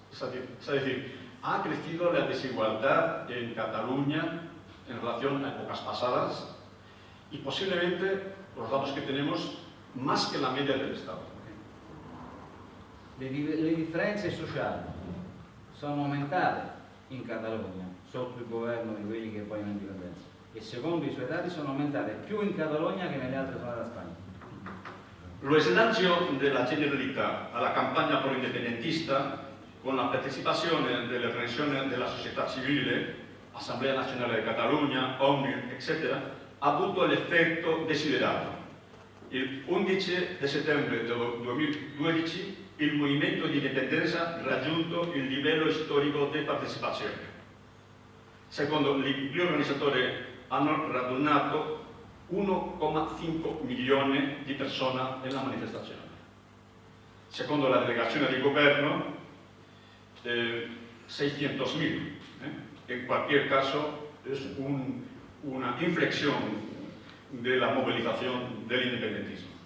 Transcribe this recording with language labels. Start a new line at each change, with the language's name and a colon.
Spanish: Es decir, ha crecido la desigualdad en Cataluña en relación a épocas pasadas y posiblemente, los datos que tenemos, más que la media del Estado.
Italian: Le differenze sociali sono aumentate in Catalogna sotto il governo di quelli che poi hanno indipendenza e secondo i suoi dati sono aumentate più in Catalogna che nelle altre zone della Spagna. Lo slancio della Generalitat alla campagna pro-indipendentista con la partecipazione delle organizzazioni della società civile, Assemblea Nazionale di Catalogna, ONU, eccetera, ha avuto l'effetto desiderato. Il 11 settembre del 2012 il movimento di indipendenza ha raggiunto il livello storico di partecipazione. Secondo gli organizzatori hanno radunato 1,5 milioni di persone nella manifestazione. Secondo la delegazione di governo, 600.000.
Spanish: En cualquier caso, es una inflexión de la movilización del independentismo.